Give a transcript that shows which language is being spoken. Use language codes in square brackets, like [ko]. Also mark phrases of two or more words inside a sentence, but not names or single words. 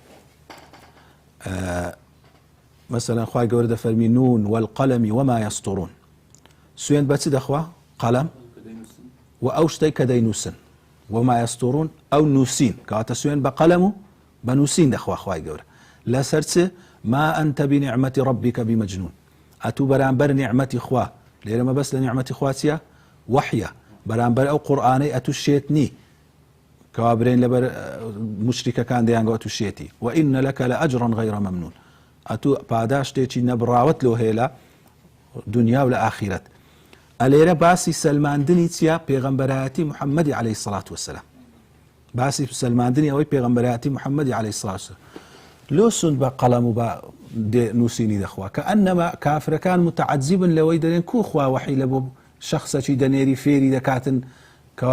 [ckb] مەسەڵەن خوای گەورە دەفەرمی [ar] نون والقەلەمی وما یەسطوڕون [ckb] سوێند بە چ دەخوا قەلەم و ئەو شتەی کە دەینووسن [ar] وما یەسطوڕون [ckb] ئەو نووسین کەواتە سوێن بە قەلەم و بە نووسین دەخوا خوای گەورە لەسەر چ [ar] ما أنت بنعمة ربك بمجنون [ckb] أتو برانبر نعمتي خوا لێرە مەبەست لە نعمەتی خوا چیە وحیە بەرامبەر ئەو قورئانەی ئەتوشێتنی کەوا برێن لەبەر مشریکەکان دەیانگە ئەتوشێتی [ar] وإن لك لأجرا غير ممنون [ckb] ئەتو پاداشتێکی نەبڕاوت لۆ هەیە لە دنیا و لە ئاخیرەت ئەلێرە باسی سەلماندنی چیە پێغەمبەرایەتی محەممەدی [ar] عەلەیهی سەڵات وەسەلام [ckb] باسی سەلماندنی ئەوەی پێغەمبەرایەتی محەممەدی [ar] عەلەیهی سەڵات وەسەلام [ckb] لۆ سوند بە قەلەم و بە نووسینی دەخوا کە ئەنەما کافرەکان متعەجیبن لەوەی دەڵێن کو خوا وەحی لە بۆ شەخسەکی دەنێری فێری دەکاتن کەوا